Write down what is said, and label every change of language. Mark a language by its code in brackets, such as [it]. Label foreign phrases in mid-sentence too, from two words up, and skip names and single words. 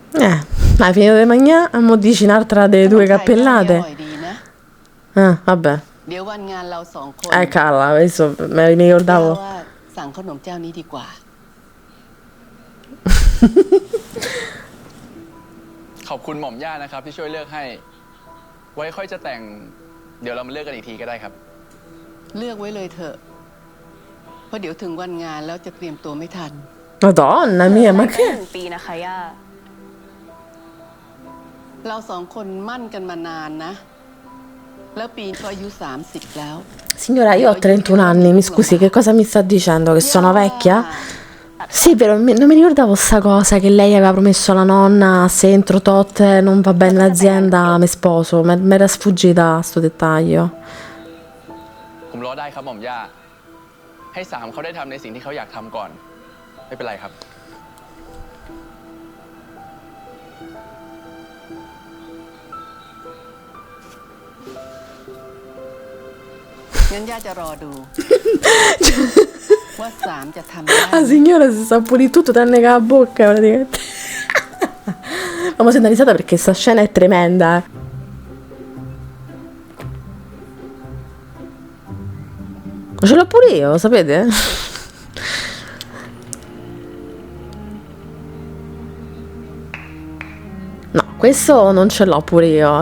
[it] Hai finito di mangiare, mo dici un'altra delle 2 cappellate. [th] อร่อยดีนะ [it] Vabbè. [th] เดี๋ยววันงานเราสองคน [it] Carla, adesso mi [th] ย่า [it] ricordavo. [th] ว่าสั่งขนมเจ้านี้ดีกว่า ขอบคุณหม่อมย่านะครับที่ช่วยเลือกให้ ไว้ค่อยจะแต่ง เดี๋ยวเรามาเลือกกันอีกทีก็ได้ครับ เลือกไว้เลยเถอะ เพราะเดี๋ยวถึงวันงานแล้วจะเตรียมตัวไม่ทัน [it] Madonna mia, ma [th] 1 [it] che? [th] ปีนะคะย่า เราสองคนมั่นกันมานานนะ แล้วปีนก็อายุ30แล้ว [it] Signora, io ho 31 anni, mi scusi, che cosa mi sta dicendo? Che sono vecchia? Sì, però non mi ricordavo sta cosa che lei aveva promesso alla nonna se entro tot non va bene l'azienda mi sposo. Mi era sfuggita sto dettaglio. [th] ผมรอได้ครับหม่อมย่า ให้สามเขาได้ทำในสิ่งที่เขาอยากทำก่อน ไม่เป็นไรครับ งั้นย่าจะรอดู ว่า3จะทำได้ [it] La signora si sa pulire tutto tranne che la bocca praticamente. Ma mi sento risata perché sta scena è tremenda. Ma ce l'ho pure io, sapete? No, questo non ce l'ho pure io.